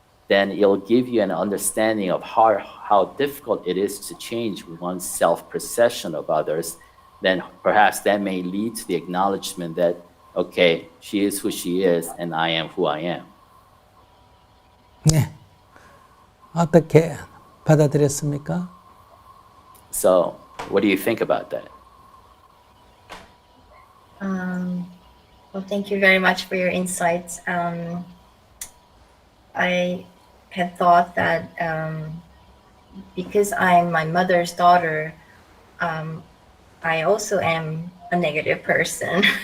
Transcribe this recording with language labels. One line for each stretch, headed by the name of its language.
English: then it'll give you an understanding of how difficult it is to change one's self-perception of others. Then perhaps that may lead to the acknowledgement that, okay, she is who she is and I am who I am.
Korean: 네. 어떻게 받아들였습니까?
English: So what do you think about that? Well, thank you very much for your insights. I had thought that because I'm my mother's daughter, I also am a negative person.